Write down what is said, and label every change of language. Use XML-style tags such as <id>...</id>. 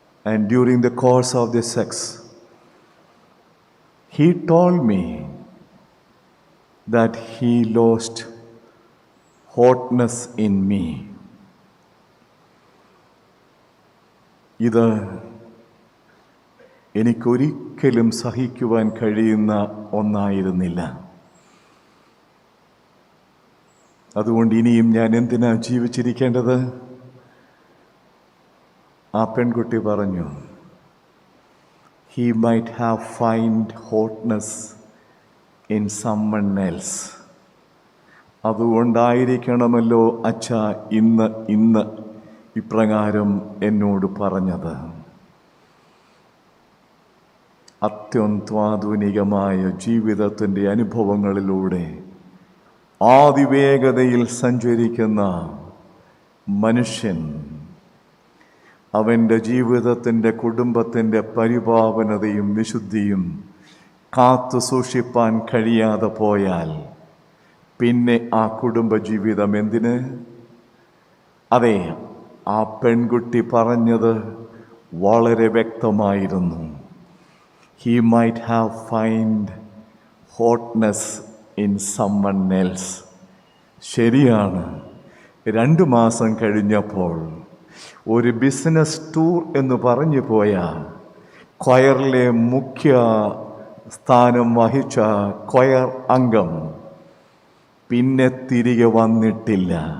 <en>and during the course of the sex he told me that he lost hotness in me.</en> <ml>ഇത് എനിക്കൊരിക്കലും സഹിക്കുവാൻ കഴിയുന്ന ഒന്നായിരുന്നില്ല. അതുകൊണ്ട് ഇനിയും ഞാൻ എന്തിനാ ജീവിച്ചിരിക്കേണ്ടത്? ആ പെൺകുട്ടി പറഞ്ഞു,</ml> <en>he might have find hotness in someone else.</en> <ml>അതുകൊണ്ടായിരിക്കണമല്ലോ അച്ഛാ ഇന്ന് ഇപ്രകാരം എന്നോട് പറഞ്ഞത്. അത്യന്താധുനികമായ ജീവിതത്തിൻ്റെ അനുഭവങ്ങളിലൂടെ ആദിവേഗതയിൽ സഞ്ചരിക്കുന്ന മനുഷ്യൻ അവൻ്റെ ജീവിതത്തിൻ്റെ കുടുംബത്തിൻ്റെ പരിപാവനതയും വിശുദ്ധിയും കാത്തു സൂക്ഷിപ്പാൻ കഴിയാതെ പോയാൽ പിന്നെ ആ കുടുംബജീവിതം എന്തിന്? അതെ, ആ പെൺകുട്ടി പറഞ്ഞത് വളരെ വ്യക്തമായിരുന്നു.</ml> <en>He might have find hotness in someone else.</en> <ml>ശരിയാണ്. 2 മാസം കഴിഞ്ഞപ്പോൾ ഒരു ബിസിനസ് ടൂർ എന്ന് പറഞ്ഞു പോയ ക്വയറിലെ മുഖ്യ സ്ഥാനം വഹിച്ച ക്വയർ അംഗം പിന്നെ തിരികെ വന്നിട്ടില്ല.</ml>